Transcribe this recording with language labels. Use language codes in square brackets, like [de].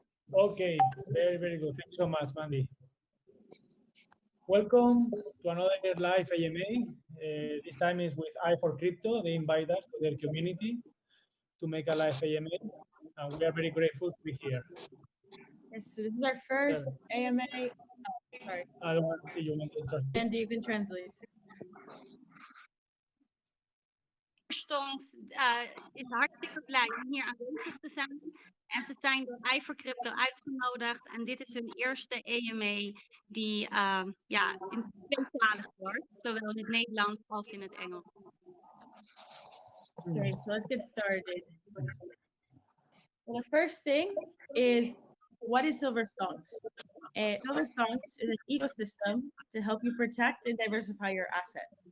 [en] Okay, very, very good. Thank you so much, Mandy. Welcome to another live AMA. This time is with Eye4Crypto. They invite us to their community to make a live AMA, and we are very grateful to be here. Yes, so this is our first AMA. Oh, sorry. I don't want you want to translate. And you can translate. [nl] Stonks is hartstikke blij om hier aanwezig te zijn. En ze zijn door Eye4Crypto uitgenodigd. En dit is hun eerste AMA die in tweetalig wordt. Zowel in het Nederlands als in het Engels. [en] Okay, so let's get started. Well, the first thing is, what is Silver Stonks? Silver Stonks is an ecosystem to help you protect and diversify your asset.